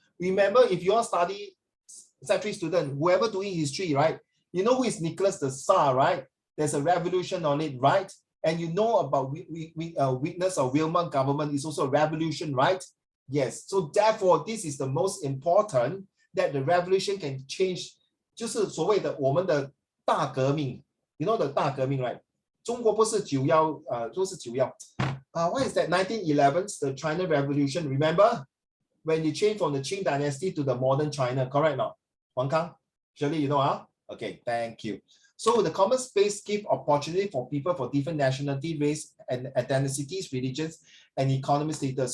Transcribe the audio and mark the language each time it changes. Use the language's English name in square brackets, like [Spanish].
[English] Remember, if you all study secondary student, whoever doing history, right? You know who is Nicholas the Tsar, right? There's a revolution on it, right? And you know about weakness of Weimar government is also a revolution, right? Yes. So therefore, this is the most important that the revolution can change. [Chinese] 就是所谓的我们的大革命 [English] You know the [Chinese] 大革命 [English] right? [Chinese] 中国不是911说是911 [English] what is that? 1911, the China Revolution. Remember when you change from the Qing dynasty to the modern China, correct not? Wang Kang, Shirley, you know Okay, thank you. So the common space give opportunity for people for different nationality, race, and ethnicities, religions, and economic status.